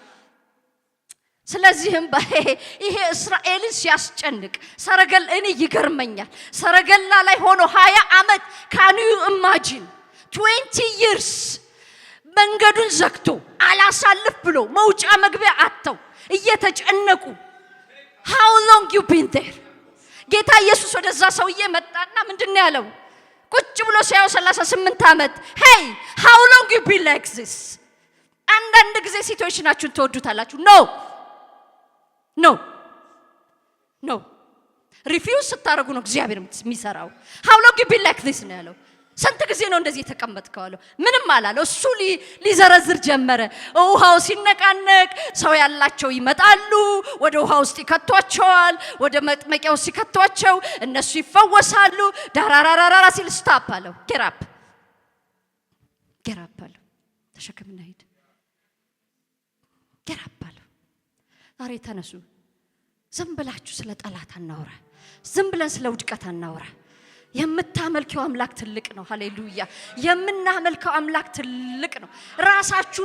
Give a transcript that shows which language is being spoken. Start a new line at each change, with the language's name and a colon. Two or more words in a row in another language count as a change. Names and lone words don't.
Amharic: ስለዚህም ይሄ እስራኤልን ሲያስጨንቅ ሰረገላ እኔ ይገርመኛል። ሰረገላ ላይ ሆኖ 20 ዓመት
English: can you imagine
Amharic: 20 years መንገዱን ዘግቶ አላሳልፍ ብሎ መውጫ መግቢያ አጥተው እየተጨነቁ
English: how long you been there?
Amharic: ጌታ ኢየሱስ ወደዛ ሰውዬ መጣና ምንድነው ያለው? ቁጭ ብሎ ሲያው 38 ዓመት
English: hey how long you been like this?
Amharic: አንዳንድ ጊዜ ሲቹዌሽናችሁን ተወዱታላችሁ።
English: no refuse
Amharic: ስታረጉ ነው እግዚአብሔር የሚሰራው።
English: how long you been like this
Amharic: ነው ያለው። ስንት ጊዜ ነው እንደዚህ የተቀመጥከው አለው። ምንም አላለው። እሱ ሊዘረዝር ጀመረ። ውሃው ሲነቃነቅ ሰው ያላቸው ይመጣሉ፣ ወደ ውሃ ውስጥ ይከቷቸዋል። ወደ መጥመቂያው ሲከቷቸው እነሱ ይፈወሳሉ። ዳራራራራ ሲል ስታፕ አለው። ጌራፕ አለው። ተሸከምና ሂድ። ገራባሉ ዛሬ ተነሱ ዝም ብላችሁ ስለ ጠላት አናውራ ዝም ብለን ስለ ውድቀት አናውራ የምታመልከው አምላክ ትልቅ ነው ሃሌሉያ የምናመልከው አምላክ ትልቅ ነው ራሳችሁን